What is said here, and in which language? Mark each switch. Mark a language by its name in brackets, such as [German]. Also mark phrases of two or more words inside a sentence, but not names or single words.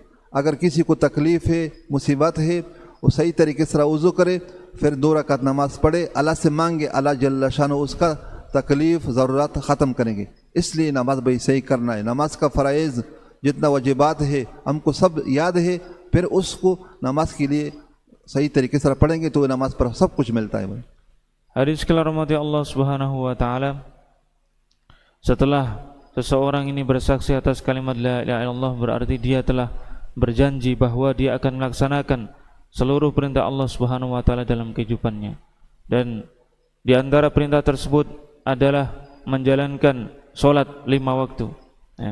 [Hindi] अगर किसी को तकलीफ़ है, मुसीबत है, वो सही तरीके से वज़ू करे, फिर 2 रकात नमाज पढ़े, अल्लाह से मांगे, [Arabic] الله جل شانه [Hindi] उसका तकलीफ़ ज़रूरत ख़त्म करेंगे। इसलिए नमाज भाई सही करना है। नमाज का फ़राइज़ जितना वाजिबात है हमको सब याद है, फिर उसको नमाज के लिए सही तरीके से पढ़ेंगे तो नमाज पर सब कुछ मिलता है। भाई [Indonesian] Hadis rahmati [Arabic] الله سبحانه وتعالى, [Indonesian] setelah seseorang ini bersaksi atas kalimat [Arabic] لا إله إلا الله, [Indonesian] berarti dia telah berjanji bahwa dia akan melaksanakan seluruh perintah [Arabic] الله سبحانه وتعالى [Indonesian] dalam kehidupannya. Dan di antara perintah tersebut adalah menjalankan salat 5 waktu, ya.